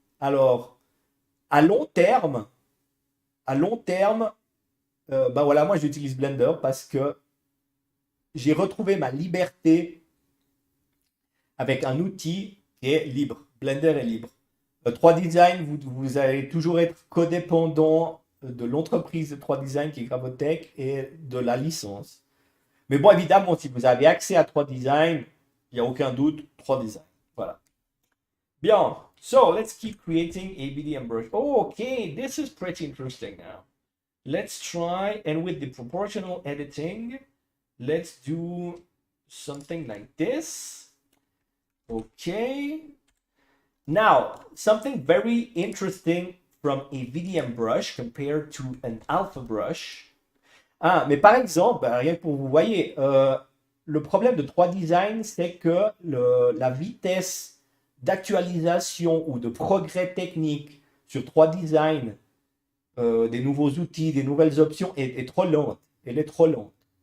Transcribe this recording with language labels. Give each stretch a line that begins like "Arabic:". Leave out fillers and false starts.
French: Alors, à long terme, voilà, moi j'utilise Blender parce que j'ai retrouvé ma liberté avec un outil qui est libre. Blender est libre. 3 design, vous allez toujours être codépendant de l'entreprise de 3 design qui est Gravotech et de la licence. Mais bon, évidemment, si vous avez accès à 3 design, il n'y a aucun doute, 3 design. Voilà. Bien.
English: So, let's keep creating a VDM brush. Oh, okay, this is pretty interesting now. Let's try, and with the proportional editing, let's do something like this. Okay. Now, something very interesting from a VDM brush compared to an alpha brush.
French: Ah, mais par exemple, rien que pour vous voyez, le problème de 3 design, c'est que la vitesse d'actualisation ou de progrès technique sur 3 design, des nouveaux outils, des nouvelles options est trop lente. Elle est trop lente.